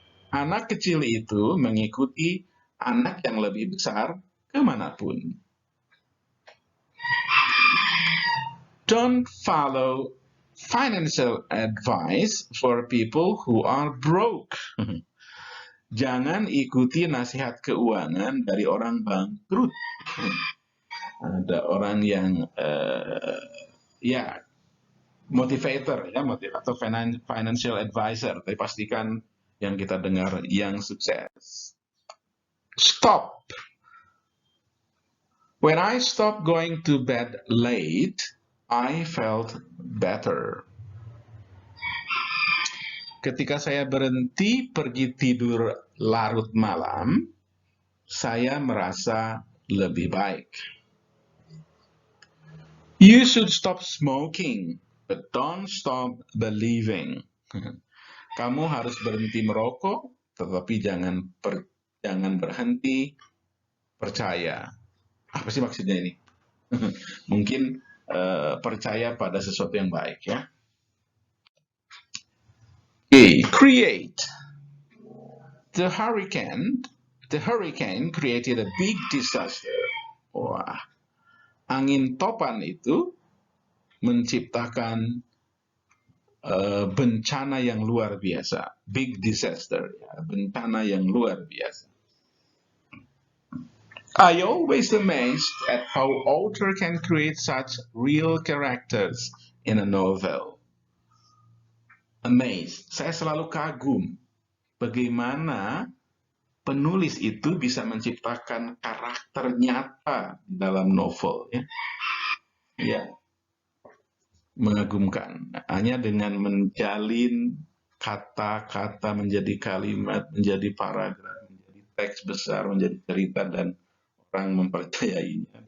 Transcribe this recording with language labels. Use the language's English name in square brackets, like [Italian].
[Indonesian] Anak kecil itu mengikuti anak yang lebih besar kemanapun. [English] Don't follow financial advice for people who are broke. [Indonesian] Jangan ikuti nasihat keuangan dari orang bangkrut. Ada orang yang ya motivator ya, atau financial advisor, tapi pastikan yang kita dengar yang sukses. Stop. [English] When I stopped going to bed late, I felt better. [Indonesian] Ketika saya berhenti pergi tidur larut malam, saya merasa lebih baik. [English] You should stop smoking, but don't stop believing. [Indonesian] Kamu harus berhenti merokok, tetapi jangan berhenti percaya. Apa sih maksudnya ini? Mungkin percaya pada sesuatu yang baik ya. [English] Create. The hurricane created a big disaster. [Indonesian] Wah, angin topan itu menciptakan bencana yang luar biasa. [English] Big disaster, [Indonesian] ya, bencana yang luar biasa. [English] I always amazed at how author can create such real characters in a novel. [Indonesian] Amazed, saya selalu kagum bagaimana penulis itu bisa menciptakan karakter nyata dalam novel. Ya, ya, mengagumkan. Hanya dengan menjalin kata-kata menjadi kalimat, menjadi paragraf, menjadi teks besar, menjadi cerita, dan orang mempercayainya.